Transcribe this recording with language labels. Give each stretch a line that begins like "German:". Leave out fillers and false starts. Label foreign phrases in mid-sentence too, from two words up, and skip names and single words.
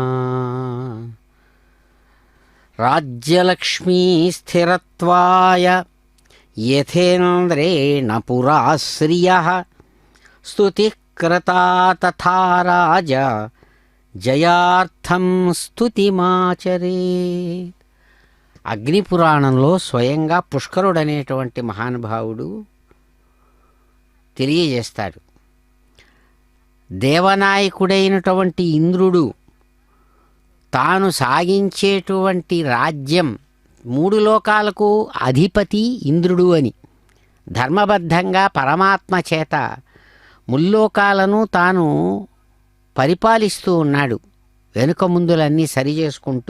Sanskrit: राज्यलक्ष्मी स्थिरत्वाय यथेन्द्रेण पुरा श्रियः स्तुतिः कृता तथा राज जयार्थं స్తుతిమాచరేత్.
Telugu: అగ్నిపురాణంలో స్వయంగా పుష్కరుడనేటువంటి మహానుభావుడు తెలియజేస్తాడు. దేవనాయకుడైనటువంటి ఇంద్రుడు తాను సాగించేటువంటి రాజ్యం, మూడు లోకాలకు అధిపతి ఇంద్రుడు అని ధర్మబద్ధంగా పరమాత్మ చేత ముల్లోకాలను తాను పరిపాలిస్తూ ఉన్నాడు, వెనుక ముందులన్నీ సరిచేసుకుంటూ.